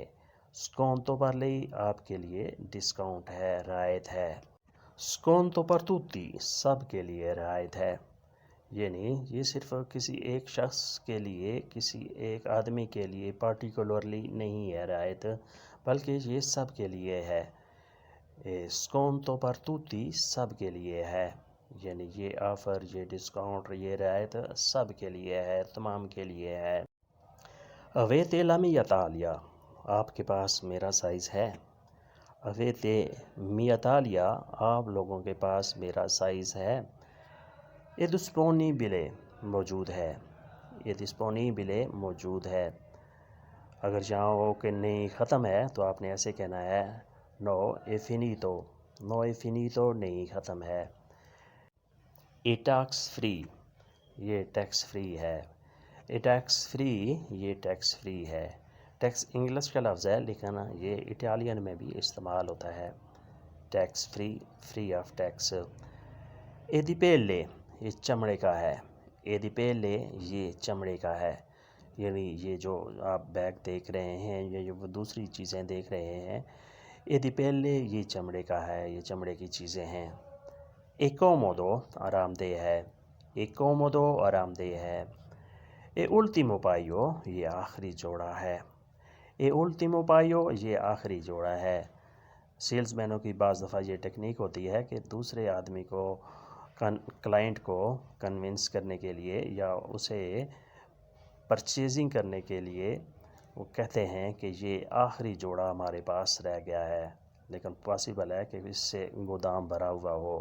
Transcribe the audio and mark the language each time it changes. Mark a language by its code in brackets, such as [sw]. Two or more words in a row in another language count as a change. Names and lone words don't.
[it] sconto per lei [ur] آپ کے لیے ڈسکاؤنٹ ہے, رعایت ہے. [it] sconto per tutti [ur] سب کے لیے رعایت ہے. یعنی یہ صرف کسی ایک شخص کے لیے، کسی ایک آدمی کے لیے پارٹیکولرلی نہیں ہے رعایت، بلکہ یہ سب کے لیے ہے۔ [it] sconto per tutti [ur] سب کے لیے ہے، یعنی یہ آفر، یہ ڈسکاؤنٹ، یہ رعایت سب کے لیے ہے، تمام کے لیے ہے۔ [it] avete la mia taglia، [ur] آپ کے پاس میرا سائز ہے۔ [it] اویتے mia taglia، [ur] آپ لوگوں کے پاس میرا سائز ہے۔ [it] è disponibile، [ur] موجود ہے۔ [it] è disponibile، [ur] موجود ہے۔ اگر چاہو کہ نہیں ختم ہے تو آپ نے ایسے کہنا ہے [it] no è finito، no è finito، [ur] نہیں ختم ہے۔ [it] è [en] tax free، [ur] یہ [en] tax free [ur] ہے۔ [it] è [en] tax free، [ur] یہ [en] tax free [ur] ہے۔ ٹیکس انگلش کا لفظ ہے لیکن یہ اٹالین میں بھی استعمال ہوتا ہے۔ [en] tax free, free of tax. [it] è di pelle، [ur] یہ چمڑے کا ہے۔ [it] è di pelle، [ur] یہ چمڑے کا ہے، یعنی یہ جو آپ بیگ دیکھ رہے ہیں یا جو دوسری چیزیں دیکھ رہے ہیں، [it] è di pelle، [ur] یہ چمڑے کا ہے، یہ چمڑے کی چیزیں ہیں۔ [it] è comodo، [ur] آرام دہ ہے۔ [it] è comodo، [ur] آرام دہ ہے۔ [it] è ultimo paio، [ur] یہ آخری جوڑا ہے۔ [it] è ultimo paio، [ur] یہ آخری جوڑا ہے۔ سیلز مینوں کی بعض دفعہ یہ ٹیکنیک ہوتی ہے کہ دوسرے آدمی کو، کلائنٹ کو کنونس کرنے کے لیے یا اسے پرچیزنگ کرنے کے لیے وہ کہتے ہیں کہ یہ آخری جوڑا ہمارے پاس رہ گیا ہے، لیکن پاسبل ہے کہ اس سے گودام بھرا ہوا ہو۔